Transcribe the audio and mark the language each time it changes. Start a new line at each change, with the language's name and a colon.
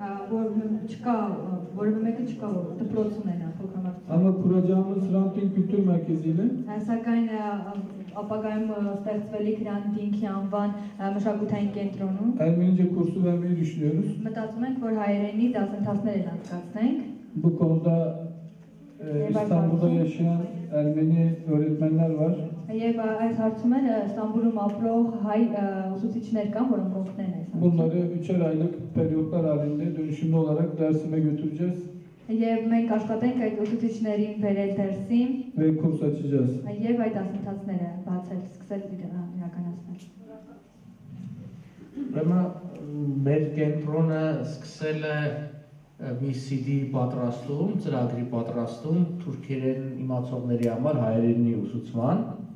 Armenian: որ չկա, որևէ մեկը չկա, որ դպրոց ունենա փոքրամասնություն։
Turkish: Ama kuracağımız Hrant Dink Kültür Merkezi'yle
Armenian: Սակայն ապագայում ստեղծվելիք Հրանտինքի անվան մշակութային կենտրոնում
Turkish: Ermenice kursu vermeyi düşünüyoruz.
Armenian: մտածում ենք, որ հայերենի դասընթացներ անցկացնենք
Turkish: Bu konuda İstanbul'da yaşayan Ermeni öğretmenler var.
Armenian: եւ այս հարցում էլ Ստամբուլում ապրող հայ ուսուցիչներ կան, որոնք օգնեն այս հարցում։
Turkish: Bunları 3'er aylık periyotlar halinde dönüşümlü olarak Dersim'e götüreceğiz
Armenian: Եվ մենք աշխատենք այդ ուսուցիչներին բերել դերսին
Turkish: ve kurs açacağız.
Armenian: եւ այդ դասընթացները բացել, սկսել իրականացնել։ Ուրեմն մեր կենտրոնը սկսել է մի CD պատրաստում, ծրագրի պատրաստում թուրքերեն իմացողների համար հայերենի ուսուցման։